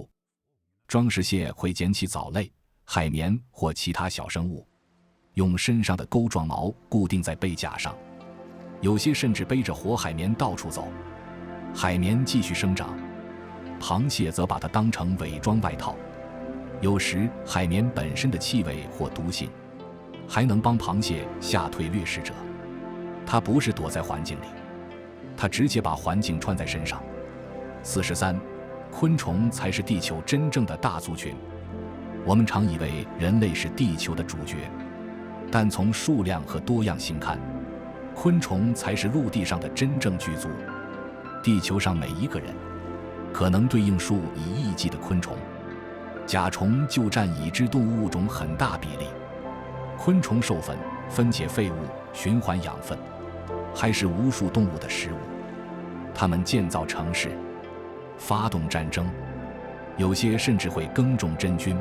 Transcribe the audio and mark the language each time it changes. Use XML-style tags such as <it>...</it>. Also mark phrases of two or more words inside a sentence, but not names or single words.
<zh>裝飾蟹會撿起藻類、海綿或其他小生物，用身上的鈎狀毛固定在背甲上，有些甚至背着活海綿到處走。海綿繼續生長，螃蟹則把它當成偽裝外套。有時海綿本身的氣味或毒性還能幫螃蟹嚇退掠食者。它不是躲在環境裡，它直接把環境穿在身上。43，昆蟲才是地球真正的大族群。我们常以為人類是地球的主角，但從數量和多樣性看，昆蟲才是陸地上的真正巨族。地球上每一個人可能對應數以億計的昆蟲，甲蟲就佔已知動物物種很大比例。昆蟲授粉、分解廢物、循環養分，還是無數動物的食物。它們建造城市，發動戰爭，有些甚至會耕種真菌。</zh>